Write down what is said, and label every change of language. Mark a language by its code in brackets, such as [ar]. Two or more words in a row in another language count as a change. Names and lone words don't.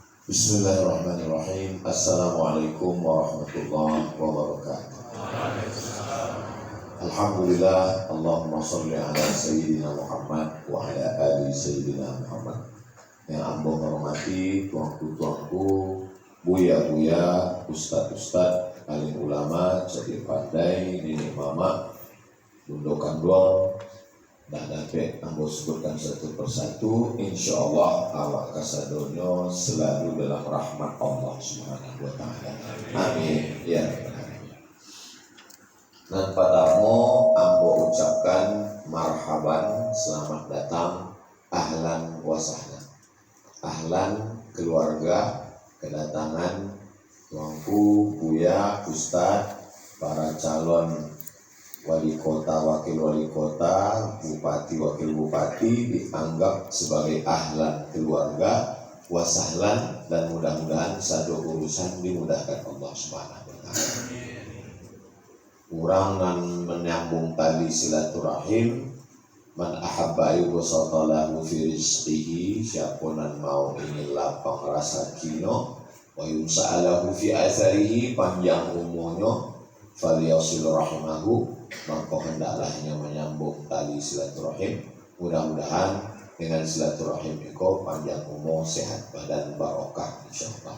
[ar] بسم الله الرحمن الرحيم. السلام عليكم ورحمة الله وبركاته. الحمد لله. اللهم صل على سيدنا محمد وعلى آل سيدنا محمد. [id] Yang ambo menghormati tuanku-tuanku, buya-buya, ustad-ustad, alim ulama, jadi pandai, nenek mama, bundokan doang, dan dapat ambo sebutkan satu persatu. [ar] إن شاء الله [id] awak kasadonyo selalu dalam rahmat [ar] الله سبحانه وتعالى. آمين يا رب العالمين. [id] Dan padamu ambo ucapkan marhaban, selamat datang, [ar] أهلا وسهلا. [id] Ahlan keluarga, kedatangan tuanku, buya, ustad, para calon wali kota, wakil wali kota, bupati, wakil bupati dianggap sebagai ahlan keluarga, wasahlan, dan mudah-mudahan satu urusan dimudahkan [ar] الله سبحانه وتعالى. [min] Urang nan menyambung tali silaturahim, [ar] من أحب أن يبسط له في رزقه, [id] siapa nan mau ingin lapang rasa kino, [ar] وينسأ له في أثره, [id] panjang umurnya, [ar] فليصل رحمه, [id] maka hendaklah menyambung tali silaturahim. Mudah-mudahan dengan silaturahim itu panjang umur, sehat badan, barokah [ar] إن شاء الله.